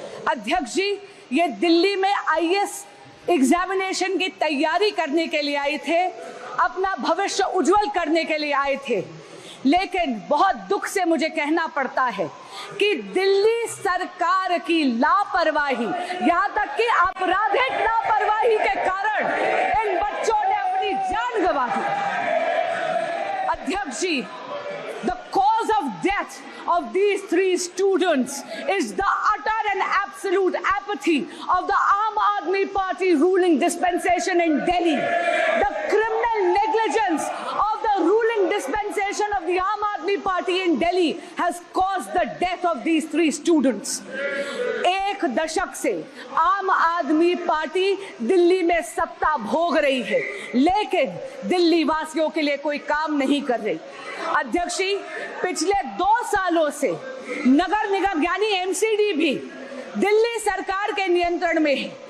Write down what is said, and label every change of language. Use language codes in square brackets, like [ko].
[hi] अध्यक्ष जी, ये दिल्ली में आईएएस एग्जामिनेशन की तैयारी करने के लिए आए थे, अपना भविष्य उज्जवल करने के लिए आए थे। लेकिन बहुत दुख से मुझे कहना पड़ता है कि दिल्ली सरकार की लापरवाही, यहाँ तक कि आपराधिक लापरवाही के कारण इन बच्चों ने अपनी जान गंवा दी। [en] अध्यक्ष जी, the cause of death of these 3 students is the utter and absolute apathy of the Aam Aadmi Party ruling dispensation in Delhi. The criminal negligence of the ruling dispensation of the Aam Aadmi Party in Delhi has caused the death of these 3 students. [hi] 1 दशक से आम आदमी party Delhi में सत्ता भोग रही है, लेकिन दिल्ली वासियों के लिए कोई काम नहीं कर रही। अध्यक्ष जी, पिछले 2 सालों से नगर निगम यानी एमसीडी भी दिल्ली सरकार के नियंत्रण में है।